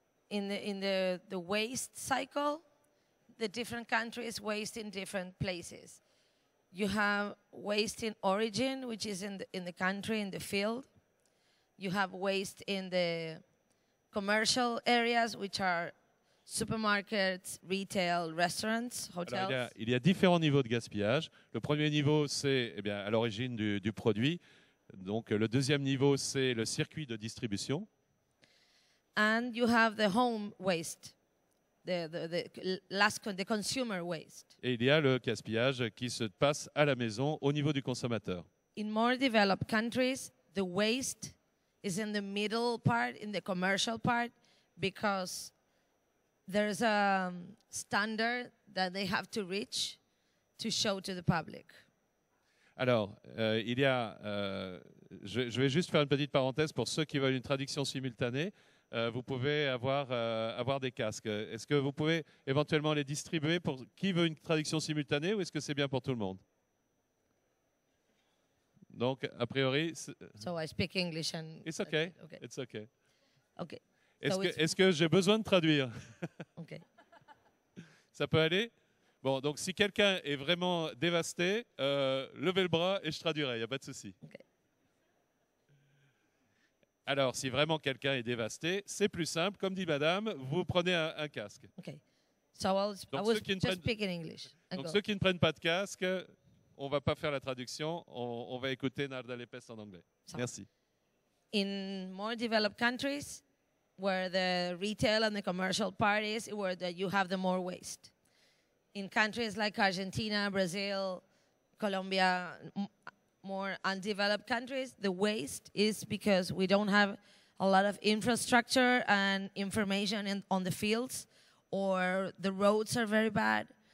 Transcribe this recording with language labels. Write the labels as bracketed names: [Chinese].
[English] In the waste cycle, the different countries waste in different places. You have waste in origin, which is in the country, in the field. You have waste in the commercial areas, which are supermarkets, retail, restaurants, hotels. [French] Alors, il y a différents niveaux de gaspillage. Le premier niveau, c'est à l'origine du produit. Donc, le deuxième niveau, c'est le circuit de distribution. [English] And you have the home waste, the consumer waste. [French] Et il y a le gaspillage qui se passe à la maison au niveau du consommateur. [English] In more developed countries, the waste is in the middle part, in the commercial part, because there's a standard that they have to reach to show to the public. [French] Alors, il y a, je vais juste faire une petite parenthèse pour ceux qui veulent une traduction simultanée. Vous pouvez avoir des casques. Est-ce que vous pouvez éventuellement les distribuer pour qui veut une traduction simultanée ou est-ce que c'est bien pour tout le monde? Donc, a priori... [English] So I speak English and... It's okay. Okay. It's okay. Okay. [French] Est-ce que j'ai besoin de traduire? [English] Okay. [French] Ça peut aller? Bon, donc si quelqu'un est vraiment dévasté, levez le bras et je traduirai, il n'y a pas de souci. [English] Okay. [French] Alors, si vraiment quelqu'un est dévasté, c'est plus simple. Comme dit madame, vous prenez un casque. [English] Okay. So I will just speak in English. [French] Donc, ceux qui ne prennent pas de casque, on ne va pas faire la traduction. On va écouter Narda Lepes en anglais. Merci. [English] In more developed countries, where the retail and the commercial part is, where you have the more waste. In countries like Argentina, Brazil, Colombia, more undeveloped countries, the waste is because we don't have a lot of infrastructure and information on the fields, or the roads are very bad.